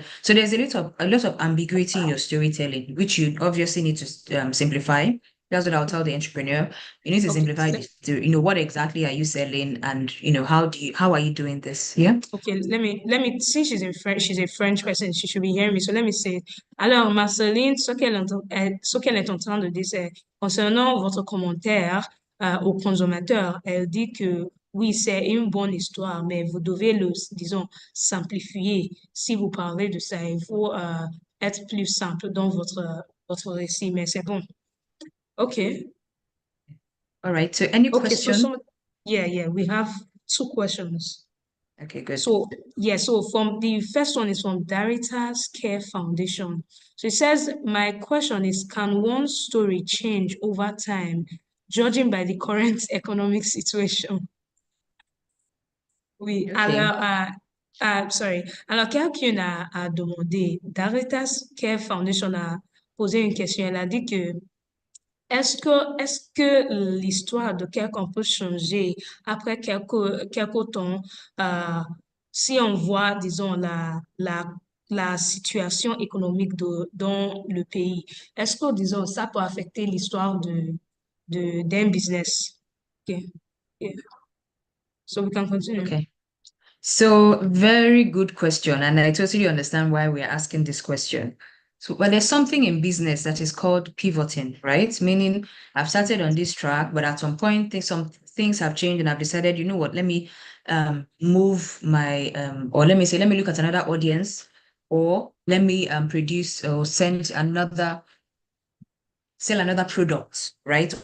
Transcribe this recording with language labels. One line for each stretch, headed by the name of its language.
English: So there's a lot of ambiguity in your storytelling, which you obviously need to simplify. That's what I'll tell the entrepreneur. You need to Okay. simplify this. What exactly are you selling, and how are you doing this? Yeah. Okay, let me, since she's a French person, she should be hearing me. So let me say,
French: alors, Marceline, ce qu'elle est en train de dire, c'est concernant votre commentaire au consommateur, elle dit que oui, c'est une bonne histoire, mais vous devez disons, simplifier si vous parlez de ça. Il faut être plus simple dans votre récit, mais c'est bon.
English: Okay. All right. So any Okay, question? yeah, we have two questions. Okay, good. So from the first one is from Daritas Care Foundation. So it says, my question is, can one story change over time, judging by the current economic situation?
French: Oui,
English: Okay. sorry.
French: Alors, quelqu'un a demandé, Daritas Care Foundation a posé une question. Elle a dit que est-ce que l'histoire de quelqu'un peut changer après quelque temps si on voit, disons, la situation économique dans le pays? Est-ce que, disons, ça peut affecter l'histoire d'un business?
English: Okay. Yeah. So we can continue. Okay. So very good question, and I totally understand why we're asking this question. So, well, there's something in business that is called pivoting, right? Meaning I've started on this track, but at some point, some things have changed, and I've decided, you know what, let me move my or let me look at another audience, or let me produce or sell another product, right?